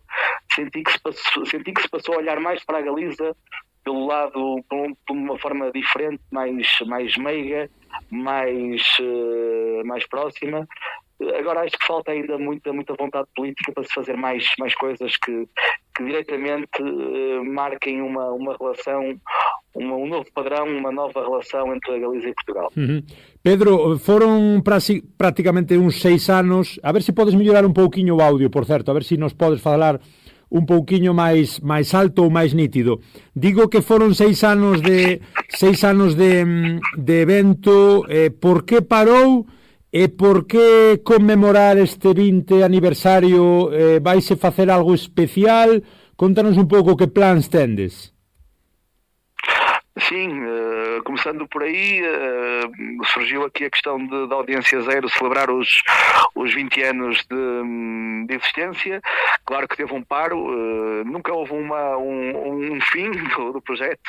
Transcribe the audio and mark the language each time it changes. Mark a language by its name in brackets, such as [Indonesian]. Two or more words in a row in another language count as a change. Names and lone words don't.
[Portuguese] Senti que se passou a olhar mais para a Galiza pelo lado, por uma forma diferente, mais meiga, mais próxima. Agora acho que falta ainda muita vontade política para se fazer mais coisas que diretamente marquem uma relação, um novo padrão, uma nova relação entre a Galiza e Portugal. [Galician] Pedro, foron prácticamente uns 6 anos, a ver se podes mellorar un pouquiño o audio, por certo, a ver se nos podes falar un pouquiño máis alto ou máis nítido. Digo que foron 6 anos de evento, por que parou e por que conmemorar este 20 aniversario? Vaise facer algo especial? Contanos un pouco que plans tendes. [Portuguese] Sim, começando por aí, surgiu aqui a questão da Audiência Zero celebrar os 20 anos de existência. Claro que teve um paro, nunca houve um fim do projeto.